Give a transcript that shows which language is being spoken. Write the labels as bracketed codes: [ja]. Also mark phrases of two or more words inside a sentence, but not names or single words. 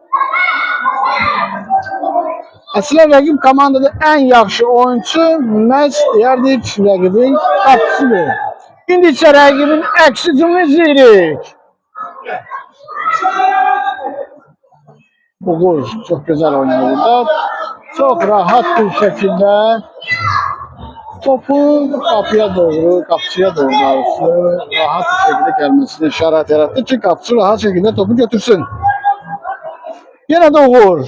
[az] Əslində rəqib komandada ən yaxşı oyuncu məhz deyərdik rəqibin qapıcıdır. İndi isə rəqibin əksini izləyirik. [tr] Uğur çok güzel oynadı burada. Çok rahat bir şekilde topu kapıya doğru, kapıcıya doğru rahat bir şekilde gelmesine işaret yarattı ki kapıcı rahat şekilde topu götürsün. Yine de Uğur.